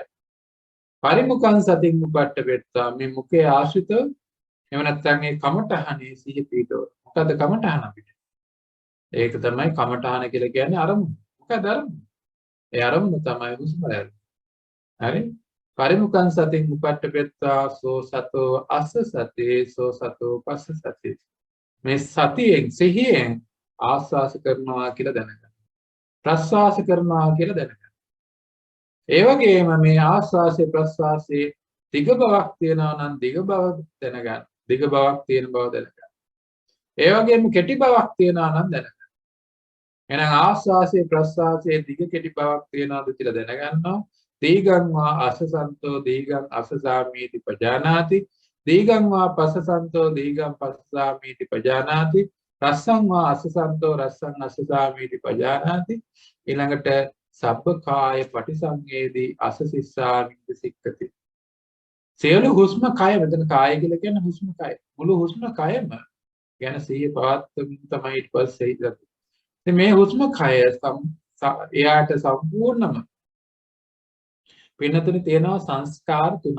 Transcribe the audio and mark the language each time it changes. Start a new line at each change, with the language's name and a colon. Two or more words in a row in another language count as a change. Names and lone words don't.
Pali: පරිමුඛං සතින් උපට්ඨ වෙත්තා
Sinhala: මේ මුඛයේ ආශ්‍රිත එහෙම නැත්නම් ඒ කමඨහනේ සිහි පිටව. මොකද කමඨහන අපිට? ඒක තමයි කමඨහන කියලා කියන්නේ අරමුණ. මොකද අරමුණ? ඒ අරමුණ තමයි හුස්ම රැල්ල.
Pali: හරි? පරිමුඛං සතින් උපට්ඨ වෙත්තා සෝ සතෝ අස්ස සතේ සෝ සතෝ පස්ස සතේ.
Sinhala: මේ සතියෙන් සිහියෙන් ආස්වාස කරනවා කියලා දැනගන්න. ප්‍රස්වාස කරනවා කියලා දැනගන්න. ඒ වගේම මේ ආස්වාසේ ප්‍රස්වාසයේ දිග බවක් තියෙනවා නම් දිග බව දැනගන්න. දිග බවක් තියෙන බව දැනගන්න. ඒ වගේම කෙටි බවක් තියෙනවා නම් දැනගන්න. එහෙනම් ආස්වාසේ ප්‍රස්වාසයේ දිග කෙටි බවක් තියෙනවද කියලා දැනගන්නවා.
Pali: දීගං වා අසසන්තෝ දීගං අසසාමීති පජානාති. දීගං වා පසසන්තෝ දීගං පසසාමීති පජානාති. රස්සං වා අසසන්තෝ රස්සං අසසාමීති පජානාති. ඊළඟට සබ්බකාය පටිසංවේදී අසසිස්සාමිති සික්ඛති.
Sinhala: සියලු හුස්ම කය මෙතන කාය කියලා කියන්නේ හුස්ම කය. මුළු හුස්ම කයම ගැන සිහිය පවත්වමින් තමයි ඊට පස්සේ ඉඳලා. ඉතින් මේ හුස්ම කය එයාට සම්පූර්ණම වෙනතුනේ තියෙනවා සංස්කාර තුනක්.